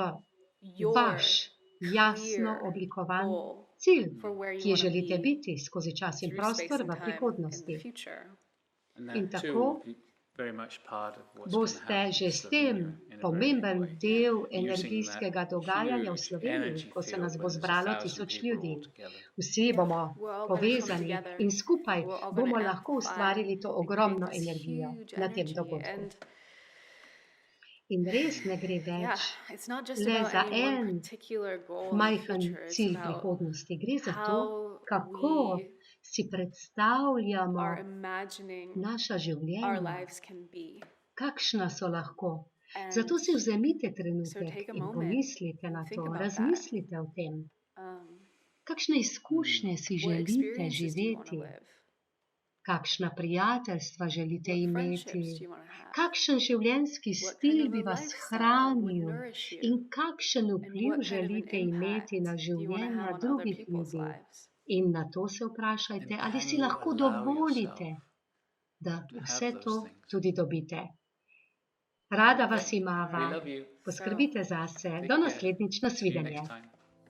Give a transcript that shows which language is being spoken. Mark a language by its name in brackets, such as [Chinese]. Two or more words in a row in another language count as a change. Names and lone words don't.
[English] your [Slovenian] vaš jasno [English] clear [Slovenian] oblikovan [English] goal [Slovenian] cilj, [English] for where you [Slovenian] ki je [English] want to [Slovenian] želite [English] be [Slovenian] biti skozi čas in [English] through space [Slovenian] prostor [English] and [Slovenian] v [English] time in [Slovenian] prihodnosti. [English] the future. And [Slovenian] In [English] that too [Slovenian] tako [English] will be very much part of what's going to [Slovenian] boste [English] happen [Slovenian] že in s tem [English] Slovenia in a very big [Slovenian] pomemben [English] way. [Slovenian] del [English] Using [Slovenian] energijskega [English] that [Slovenian] dogajanja v [English] huge [Slovenian] Sloveniji, [English] energy [Slovenian] ko se [English] field [Slovenian] nas bo [English] where there's [Slovenian] zbralo [English] 1,000 [Slovenian] tisoč [English] people [Slovenian] ljudi. [English] all together. [Slovenian] Vsi bomo [English] We're all gonna come [Slovenian] povezani [English] together. [Slovenian] in skupaj [English] We're all [Slovenian] bomo [English] gonna [Slovenian] lahko [English] amplify [Slovenian] ustvarili to [English] and [Slovenian] ogromno [English] create this [Slovenian] energijo [English] huge [Slovenian] na tem [English] energy. [Slovenian] dogodku. [English] And [Slovenian] In res ne gre [English] yeah, [Slovenian] več [English] it's not just [Slovenian] le [English] about [Slovenian] za [English] any one [Slovenian] en [English] particular goal in the [Slovenian] majhen [English] future. It's [Slovenian] cilj [English] about [Slovenian] prihodnosti. Gre za to, [English] how [Slovenian] kako [English] we [Slovenian] si predstavljamo [English] are imagining [Slovenian] naša [English] our [Slovenian] življenja, [English] lives can be. [Slovenian] kakšna so lahko. [English] And [Slovenian] Zato si vzemite [English] so [Slovenian] trenutek [English] take a [Slovenian] in [English] moment [Slovenian] pomislite na [English] and think [Slovenian] to, [English] about that. [Slovenian] razmislite o tem. Kakšne izkušnje si [English] What [Slovenian] želite [English] experiences do you want to [Slovenian] živeti, [English] live? [Slovenian] kakšna prijateljstva želite [English] What [Slovenian] imeti, [English] friendships do you want to have? [Slovenian] kakšen življenjski [English] What [Slovenian] stil [English] kind of [Slovenian] bi [English] a [Slovenian] vas [English] lifestyle would [Slovenian] hranil [English] nourish you? [Slovenian] in kakšen [English] And [Slovenian] vpliv [English] what kind of an [Slovenian] želite imeti [English] impact [Slovenian] na [English] do you want to [Slovenian] življenja [English] have on other [Slovenian] drugih [English] people's [Slovenian] ljudi. [English] lives? [Slovenian] In na to se vprašajte, [English] And [Slovenian] ali [English] can [Slovenian] si [English] you [Slovenian] lahko [English] allow [Slovenian] dovolite, [English] yourself [Slovenian] da [English] to have [Slovenian] vse [English] those [Slovenian] to [English] things? [Slovenian] tudi dobite. Rada vas [English] Okay. We [Slovenian] imava, [English] love you. [Slovenian] poskrbite zase, [English] Take [Slovenian] do [English] care. [Slovenian] naslednjič, [English] See you [Slovenian] nasvidenje. [English] next time.